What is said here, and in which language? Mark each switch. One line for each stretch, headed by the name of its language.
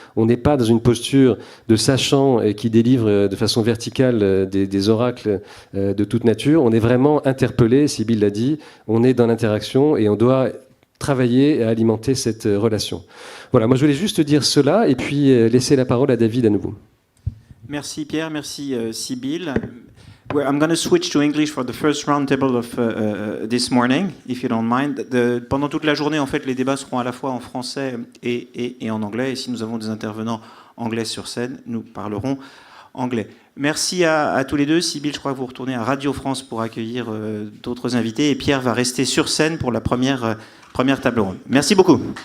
French: On n'est pas dans une posture de sachant qui délivre de façon verticale des oracles de toute nature. On est vraiment interpellé, Sybille l'a dit, on est dans l'interaction et on doit travailler et alimenter cette relation. Voilà, moi je voulais juste dire cela et puis laisser la parole à David à nouveau. Merci Pierre, merci Sybille.
English: I'm going to switch to English for the first roundtable of this morning, if you don't mind.
French: Pendant toute la journée, en fait, les débats seront à la fois en français et en anglais. Et si nous avons des intervenants anglais sur scène, nous parlerons anglais. Merci à tous les deux. Sybille, je crois que vous retournez à Radio France pour accueillir d'autres invités. Et Pierre va rester sur scène pour la première table ronde. Merci beaucoup.